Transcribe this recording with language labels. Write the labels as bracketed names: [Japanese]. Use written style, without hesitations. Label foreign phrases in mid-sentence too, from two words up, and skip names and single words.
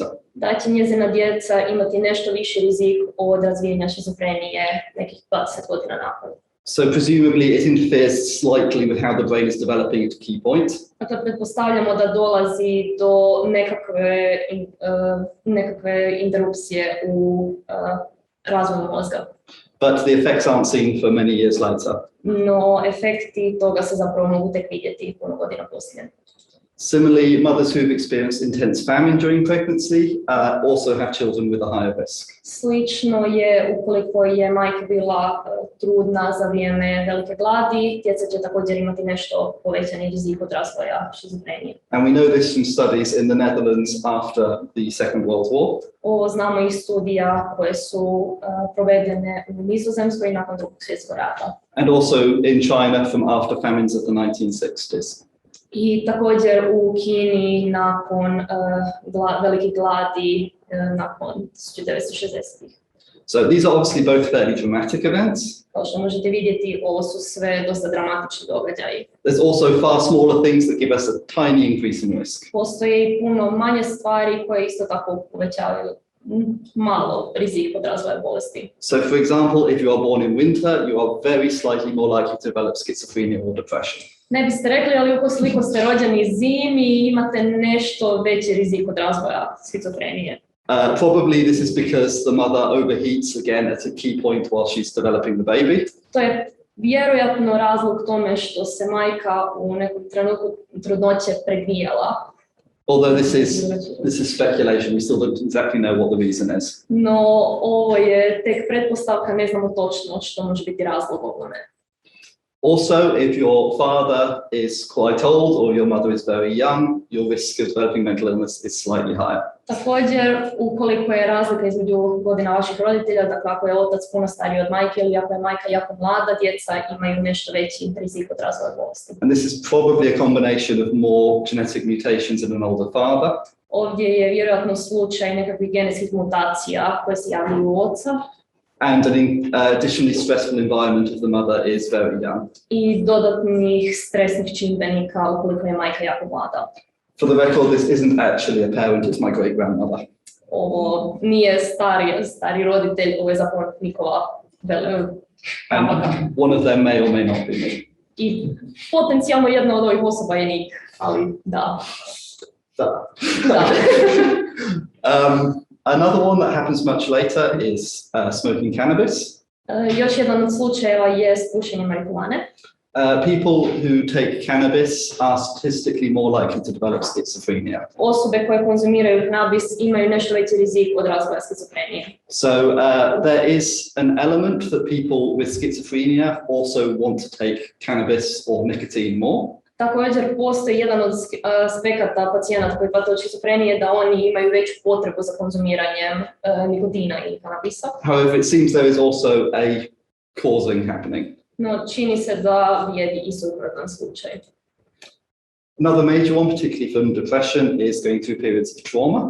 [Croatian] Da će njezina djeca imati nešto viši rizik od razvijenja šizofrenije nekih 20 godina nakon. [English] So presumably it interferes slightly with how the brain is developing at a key point. [Croatian] Dakle, pretpostavljamo da dolazi do nekakve interrupcije u razvoju mozga. [English] But the effects aren't seen for many years later. [Croatian] No, efekti toga se zapravo mogu tek vidjeti puno godina poslije. [English] Similarly, mothers who've experienced intense famine during pregnancy also have children with a higher risk. [Croatian] Slično je ukoliko je majka bila trudna za vrijeme velike gladi, djeca će također imati nešto povećani rizik od razvoja šizofrenije. [English] And we know this from studies in the Netherlands after the Second World War. [Croatian] Ovo znamo iz studija koje su provedene u Nizozemskoj nakon Drugog svjetskog rata. [English] And also in China from after famines of the 1960s. [Croatian] I također u Kini nakon velikih gladi nakon 1960-ih. [English] So these are obviously both fairly dramatic events. [Croatian] Kao što možete vidjeti, ovo su sve dosta dramatični događaji. [English] There's also far smaller things that give us a tiny increase in risk. [Croatian] Postoje i puno manje stvari koje isto tako povećavaju malo rizik od razvoja bolesti. [English] So for example, if you are born in winter, you are very slightly more likely to develop schizophrenia or depression. [Croatian] Ne biste rekli, ali ukoliko ste rođeni zimi, imate nešto veći rizik od razvoja šizofrenije. [English] Probably this is because the mother overheats again at a key point while she's developing the baby. [Croatian] To je vjerojatno razlog tome što se majka u nekom trenutku trudnoće pregrijala. [English] Although this is speculation, we still don't exactly know what the reason is. [Croatian] No, ovo je tek pretpostavka, ne znamo točno što može biti razlog ovome. [English] Also, if your father is quite old or your mother is very young, your risk of developing mental illness is slightly higher. [Croatian] Također, ukoliko je razlika između godina vaših roditelja, dakle ako je otac puno stariji od majke ili ako je majka jako mlada, djeca imaju nešto veći rizik od razvoja bolesti. [English] And this is probably a combination of more genetic mutations in an older father. [Croatian] Ovdje je vjerojatno slučaj nekakvih genetskih mutacija koje se javljaju u oca. [English] And an additionally stressful environment if the mother is very young. [Croatian] I dodatnih stresnih čimbenika ukoliko je majka jako mlada. [English] For the record, this isn't actually a parent, it's my great-grandmother. [Croatian] Ovo nije stari roditelj, ovo je zapravo Nikova grandmother. [English] One of them may or may not be me. [Croatian] I potencijalno jedna od ovih osoba je Nik, ali da. Da. Da. [English] Another one that happens much later is smoking cannabis. [Croatian] Još jedan od slučajeva je pušenje marihuane. [English] People who take cannabis are statistically more likely to develop schizophrenia. [Croatian] Osobe koje konzumiraju kanabis imaju nešto veći rizik od razvoja skizofrenije. [English] So there is an element that people with schizophrenia also want to take cannabis or nicotine more. [Croatian] Također postoji jedan od aspekata pacijenata koji pate od šizofrenije da oni imaju veću potrebu za konzumiranjem nikotina ili kanabisa. [English] However, it seems there is also a causing happening. [Croatian] No, čini se da vrijedi i suprotan slučaj. [English] Another major one, particularly from depression, is going through periods of trauma.